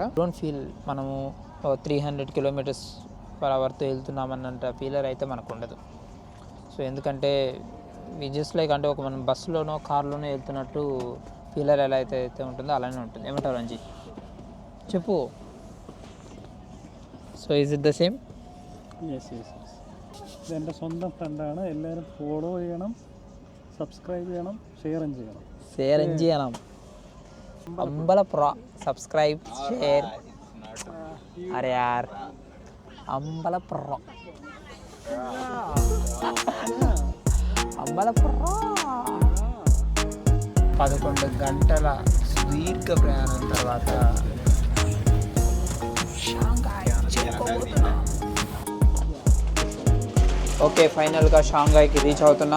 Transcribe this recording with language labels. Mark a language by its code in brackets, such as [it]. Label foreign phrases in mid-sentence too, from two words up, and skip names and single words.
[en] don't feel [te] మనము 300 km/hతో వెళ్తున్నామన్నంత ఫీలర్ అయితే మనకు ఉండదు. సో ఎందుకంటే [en] we just like [te] అంటే ఒక మనం బస్సులోనో కార్లోనో వెళ్తున్నట్టు ఫీలర్ ఎలా అయితే ఉంటుందో అలానే ఉంటుంది. ఏమంటారు రంజీ, చెప్పు. [en] so is it the same? yes yes yes. [ml] ഇതെൻ്റെ സ്വന്തം ഫ്രണ്ടാണ്. എല്ലാവരും ഫോളോ ചെയ്യണം, സബ്സ്ക്രൈബ് ചെയ്യണം, ഷെയറും ചെയ്യണം. ഷെയറും ചെയ്യണം. അമ്പലപ്പുറ [en] subscribe share. [hi] अरे यार അമ്പലപ്പുറ అమ్మలపుర [te] 11 గంటల సుదీర్ఘ ప్రయాణం తర్వాత ఓకే, ఫైనల్గా షాంఘైకి రీచ్ అవుతున్నాం.